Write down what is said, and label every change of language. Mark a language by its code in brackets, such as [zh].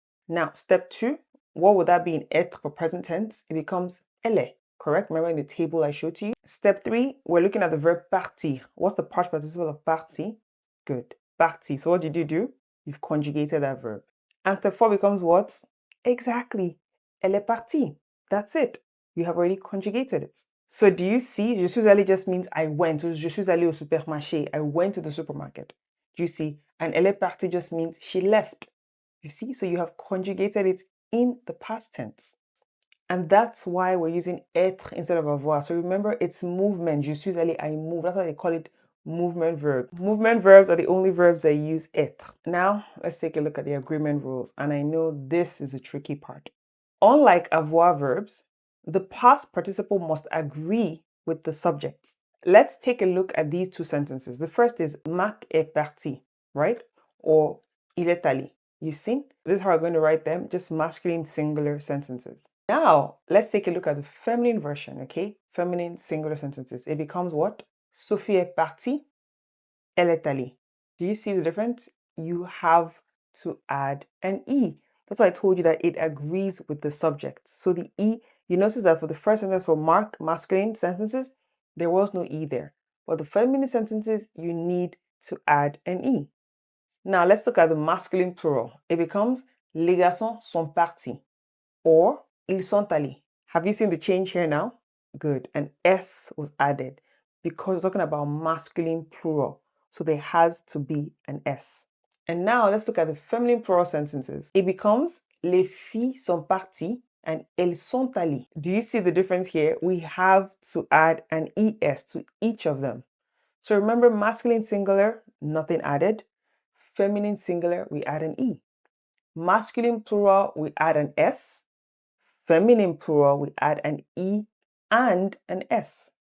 [en] Now, step 2, what would that be in êtres for present tense? It becomes elle, correct? Remember in the table I showed to you? Step 3, we're looking at the verb partir. What's the past participle of partir? Good, partir. So what did you do? You've conjugated that verb. And step 4 becomes what? Exactly, [fr] elle est partie. [en] That's it. You have already conjugated it. So do you see, [fr] je suis allé [en] just means I went. So [fr] je suis allé au supermarché. [en] I went to the supermarket. Do you see? And [fr] elle est partie [en] just means she left. You see? So you have conjugated it in the past tense. And that's why we're using êtres instead of avoir. So remember, it's movement. [fr] Je suis allé, [en] I move. That's why they call it movement verb. Movement verbs are the only verbs that use êtres. Now, let's take a look at the agreement rules. And I know this is a tricky part. Unlike avoir verbs, the past participle must agree with the subject. Let's take a look at these 2 sentences. The first is [fr] Marc est parti, [en] right? Or [fr] il est allé. [en] You've seen? This is how we're going to write them, just masculine singular sentences. Now, let's take a look at the feminine version, okay? Feminine singular sentences. It becomes what? [fr] Sophie est partie, elle est allée. [en] Do you see the difference? You have to add an E. That's why I told you that it agrees with the subject. So the E, you notice that for the first sentence for Mark, masculine sentences, there was no E there. But the feminine sentences, you need to add an E. Now let's look at the masculine plural. It becomes [fr] les garçons sont partis or ils sont allés. [en] Have you seen the change here now? Good. An S was added because we're talking about masculine plural. So there has to be an S. And now let's look at the feminine plural sentences. It becomes [fr] les filles sont parties and elles sont allées. [en] Do you see the difference here? We have to add an ES to each of them. So remember, masculine singular, nothing added. Feminine singular, we add an E. Masculine plural, we add an S. Feminine plural, we add an E and an S.